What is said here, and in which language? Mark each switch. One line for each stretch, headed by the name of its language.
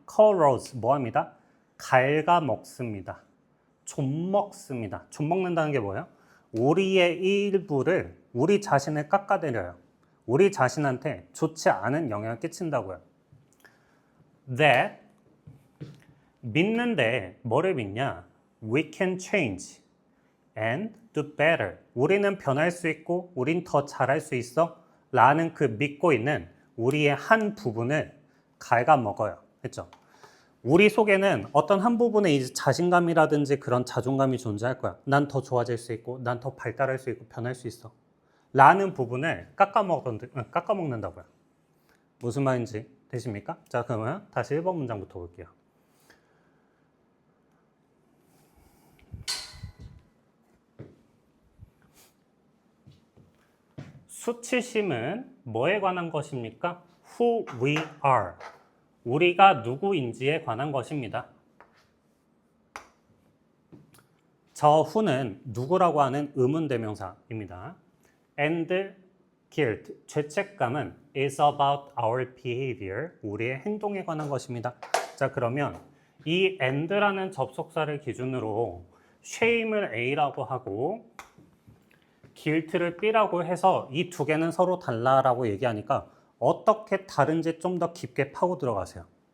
Korean: corrodes 뭐합니다? 갉아먹습니다. 좀먹습니다. 좀먹는다는 게 뭐예요? 우리의 일부를 우리 자신을 깎아내려요. 우리 자신한테 좋지 않은 영향을 끼친다고요. That 믿는데 뭐를 믿냐?
English: We can change and do better.
Korean: 우리는 변할 수 있고 우린 더 잘할 수 있어 라는 그 믿고 있는 우리의 한 부분을 갉아먹어요. 했죠? 우리 속에는 어떤 한 부분에 이제 자신감이라든지 그런 자존감이 존재할 거야. 난 더 좋아질 수 있고 난 더 발달할 수 있고 변할 수 있어 라는 부분을 깎아먹는다고요. 무슨 말인지 되십니까? 자, 그러면 다시 1번 문장부터 볼게요. 수치심은 뭐에 관한 것입니까?
English: Who we are.
Korean: 우리가 누구인지에 관한 것입니다. 저 who는 누구라고 하는 의문대명사입니다.
English: And guilt,
Korean: 죄책감은
English: is about our behavior,
Korean: 우리의 행동에 관한 것입니다. 자, 그러면 이 and라는 접속사를 기준으로 shame을 A라고 하고 guilt를 B라고 해서 이 두 개는 서로 달라라고 얘기하니까 어떻게 다른지 좀 더 깊게 파고 들어가세요.